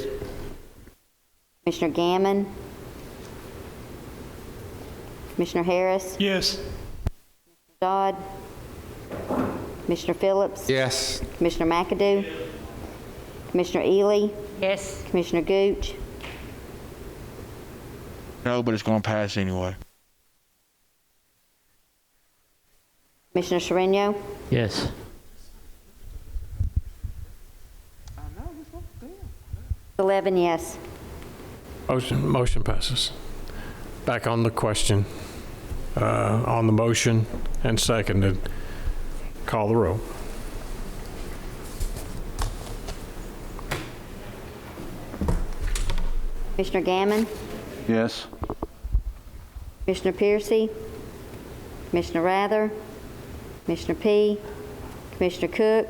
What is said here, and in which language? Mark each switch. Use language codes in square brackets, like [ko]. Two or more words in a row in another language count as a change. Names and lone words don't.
[en] Commissioner Gammon, Commissioner Harris, Yes. Dodd, Commissioner Phillips, Yes. Commissioner McAdoo, Commissioner Ely, Yes. Commissioner Gooch, No, but it's going to pass anyway. Commissioner Sereno, Yes. 11 yes. Motion passes. Back on the question, on the motion and seconded. Call the roll. Commissioner Gammon, Yes. Commissioner Piercy, Commissioner Rather, Commissioner P, Commissioner Cook,